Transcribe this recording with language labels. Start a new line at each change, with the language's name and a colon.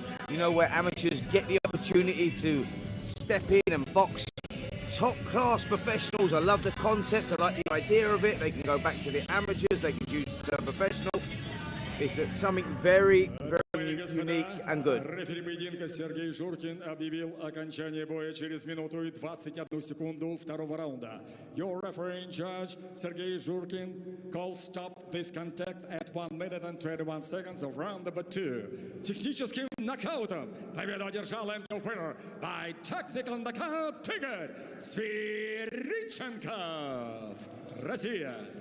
English: You know, where amateurs get the opportunity to step in and box top-class professionals. I love the concept, I like the idea of it. They can go back to the amateurs, they can use the professional. It's something very, very unique and good.
Russian: Рефери поединка Сергей Журкин объявил окончание боя через минуту и 21 секунду второго раунда.
English: Your referee in charge, Sergei Zhurkin, calls stop this contest at 1 minute and 21 seconds of round number 2.
Russian: Техническим нокаутом победу одержал
English: and the winner by technical knockout ticket, Sviridchenkov, Россия.